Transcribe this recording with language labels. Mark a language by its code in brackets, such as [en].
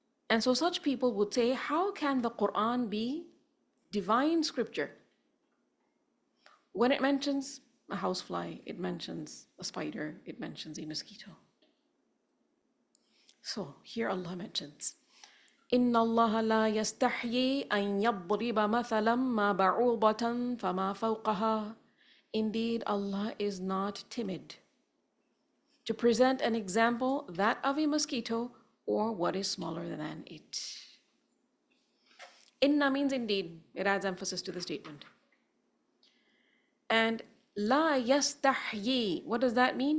[en] And so such people would say, how can the Qur'an be divine scripture? When it mentions a housefly, it mentions a spider, it mentions a mosquito. [ar] So here Allah mentions, إِنَّ اللَّهَ لَا يَسْتَحْيِي أَن يَضْرِبَ مَثَلًا مَا بَعُوضَةً فَمَا فَوْقَهَا. [en] Indeed, Allah is not timid to present an example, that of a mosquito or what is smaller than it. Inna means indeed. It adds emphasis to the statement. And la yastahyi, what does that mean?